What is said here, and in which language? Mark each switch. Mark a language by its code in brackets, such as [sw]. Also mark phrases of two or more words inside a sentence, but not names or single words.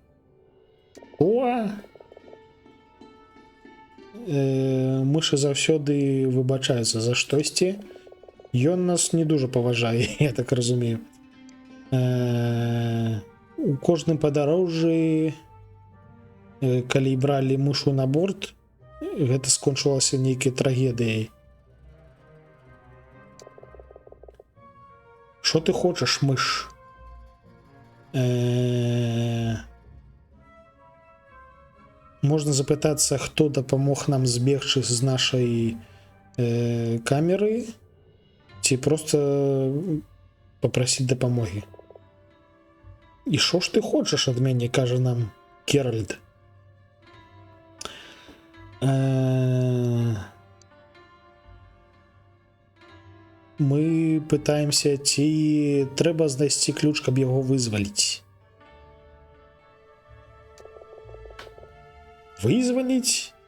[be] Мышы заўсёды выбачаюцца за штосьці. Ён нас не дужа паважае, я так разумею. У кожным падарожжы, калі бралі мышу на борт, гэта скончылася нейкай трагедыяй. [uk] Що ти хочеш, миш? Можна запитатися, хто допомог нам збігчи з нашої камери, ці просто попросити допомоги. І що ж ти хочеш від мене, каже нам Керальд. [be] Мы пытаемся, ці трэба знайсці ключ, каб яго вызваліць. Вызваліць?